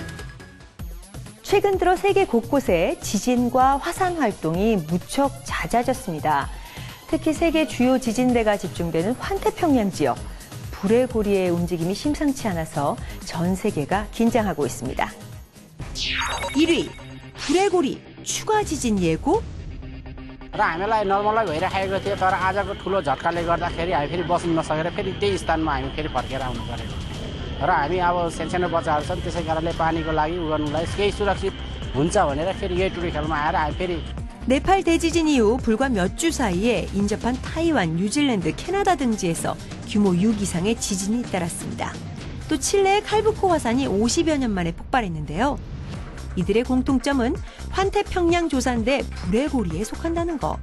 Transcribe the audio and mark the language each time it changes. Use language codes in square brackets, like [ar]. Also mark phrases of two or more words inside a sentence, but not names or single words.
[ko] 최근 들어 세계 곳곳에 지진과 화산 활동이 무척 잦아졌습니다. 특히 세계 주요 지진대가 집중되는 환태평양 지역, 불의 고리의 움직임이 심상치 않아서 전 세계가 긴장하고 있습니다. 1위, 불의 고리, 추가 지진 예고? [ne] र हामीलाई नर्मलै भइरहेको थियो तर आजको ठुलो झट्काले गर्दाखेरि हामी फेरि बस्न नसकेर फेरि त्यही स्थानमा हामी फेरि फर्केर आउनु पऱ्यो र हामी अब सानो बच्चाहरू छन् त्यसै कारणले पानीको लागि उ गर्नुलाई केही सुरक्षित हुन्छ भनेर फेरि यही टुरिखेलमा आएर हामी फेरि [ko] 네팔 대지진 이후 불과 몇 주 사이에 인접한 타이완, 뉴질랜드, 캐나다 등지에서 규모 6 이상의 지진이 잇따랐습니다. 또 칠레의 칼부코 화산이 50여 년 만에 폭발했는데요. 이들의 공통점은 환태평양 조산대 불의 고리에 속한다는 것.